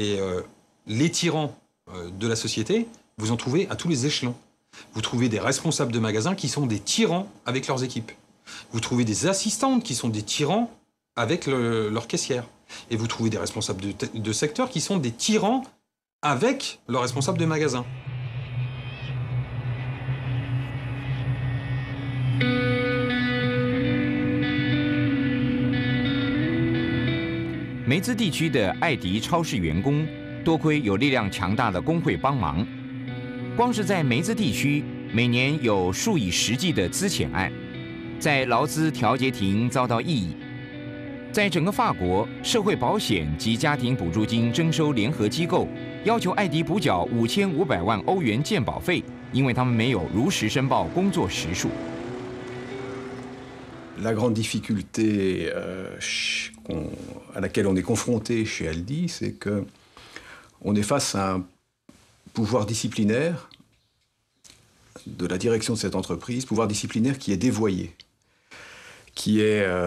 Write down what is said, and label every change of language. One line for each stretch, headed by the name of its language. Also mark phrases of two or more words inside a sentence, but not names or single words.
French: Et les tyrans de la société vous en trouvez à tous les échelons. Vous trouvez des responsables de magasins qui sont des tyrans avec leurs équipes. Vous trouvez des assistantes qui sont des tyrans avec leurs caissières. Et vous trouvez des responsables de secteur qui sont des tyrans avec leurs responsables de magasins.
Chinese: 梅兹地区的艾迪超市员工，多亏有力量强大的工会帮忙。光是在梅兹地区，每年有数以十计的资遣案，在劳资调解庭遭到异议。在整个法国，社会保险及家庭补助金征收联合机构要求艾迪补缴5500万欧元健保费，因为他们没有如实申报工作时数。
French: La grande difficulté à laquelle on est confronté chez Aldi, c'est qu'on est face à un pouvoir disciplinaire de la direction de cette entreprise, pouvoir disciplinaire qui est dévoyé, qui est